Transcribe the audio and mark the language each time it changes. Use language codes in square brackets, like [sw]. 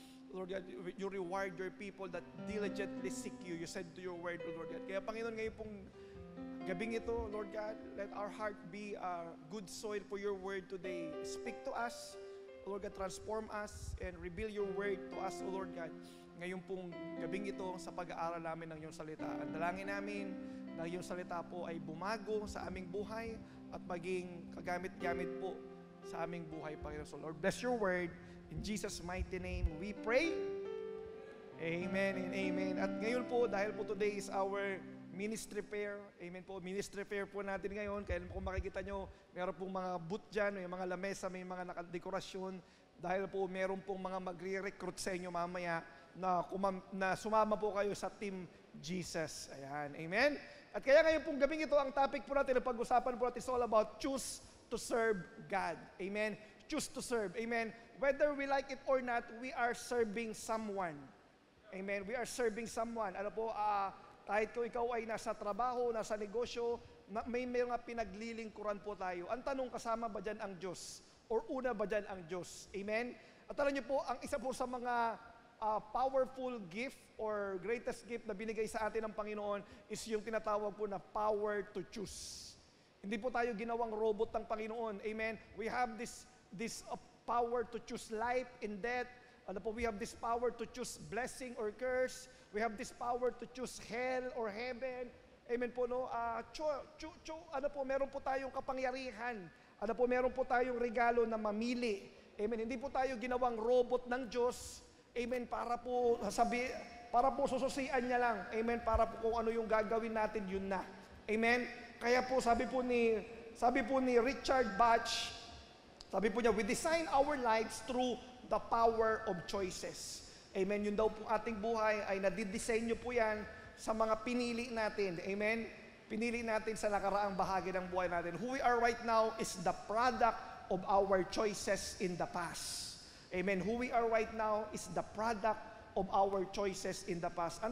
[en] Lord God, you reward your people that diligently seek you. You said to your word, Lord God. [tl] Kaya, Panginoon, ngayon pong gabing ito, [en] Lord God, let our heart be a good soil for your word today. Speak to us, Lord God, transform us and reveal your word to us, O Lord God. [tl] Ngayon pong gabing ito sa pag-aaral namin ng iyong salita. At dalangin namin na iyong salita po ay bumago sa aming buhay at maging kagamit-gamit po sa aming buhay, Panginoon. [en] So Lord, bless your word. In Jesus' mighty name, we pray. Amen and amen. [tl] At ngayon po, dahil po [en] today is our ministry fair. Amen po. [tl] Ministry fair po natin ngayon. Kaya kung makikita nyo, meron pong mga booth dyan, may mga lamesa, may mga nakadekorasyon. Dahil po meron pong mga magre-recruit sa inyo mamaya na sumama po kayo sa Team Jesus. Ayan. Amen. At kaya ngayon pong gabing ito, ang topic po natin, ang pag-usapan po natin is [en] all about choose to serve God. Amen. Choose to serve. Amen. Whether we like it or not, we are serving someone. Amen. We are serving someone. [tl] Ano po, kahit kung ikaw ay nasa trabaho, nasa negosyo, may mga pinaglilingkuran po tayo. Ang tanong, kasama ba dyan ang Diyos? Or una ba dyan ang Diyos? Amen? At alam niyo po, ang isa po sa mga [en] powerful gift or greatest gift [tl] na binigay sa atin ng Panginoon is yung tinatawag po na [en] power to choose. [tl] Hindi po tayo ginawang robot ng Panginoon. [en] Amen? We have this power to choose life and death. Ano po, we have this power to choose blessing or curse. We have this power to choose hell or heaven. [tl] Amen po, no? Ano po, meron po tayong kapangyarihan. Ano po, meron po tayong regalo na mamili. Amen. Hindi po tayo ginawang robot ng Diyos. Amen. Para po sususian niya lang. Amen. Para po kung ano yung gagawin natin, yun na. Amen. Kaya po, sabi po ni Richard Bach, sabi po niya, [en] we design our lives through the power of choices. [tl] Amen. Yun daw po ating buhay ay nadidisenyo po yan sa mga pinili natin. Amen. Pinili natin sa nakaraang bahagi ng buhay natin. [en] Who we are right now is the product of our choices in the past. Amen. Who we are right now is the product of our choices in the past.